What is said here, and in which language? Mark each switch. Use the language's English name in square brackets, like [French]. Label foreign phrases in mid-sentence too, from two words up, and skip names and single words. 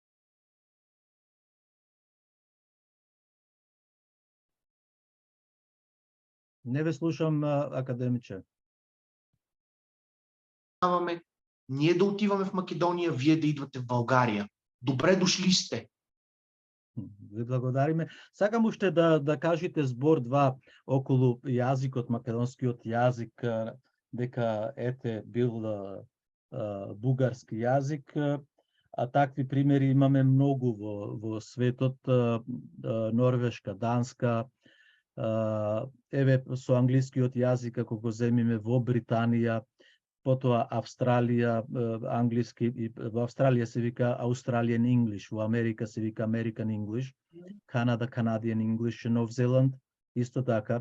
[Bulgarian] Не ви слушам, академиче. Ние да отиваме в Македония, вие да идвате в България. Добре дошли сте. [Macedonian] Ви благодариме. Сакам уште да кажете збор два околу јазикот, македонскиот јазик дека ете бил бугарски јазик, а такви примери имаме многу во светот, Норвешка, Данска, еве со англискиот јазик ако го земиме во Британија, потоа Австралија, англиски, и во Австралија се вика [English] Australian English, [Macedonian] во Америка се вика [English] American English, [Macedonian] Канада, [English] Canadian English, [Macedonian] Нов Зеланд, исто така.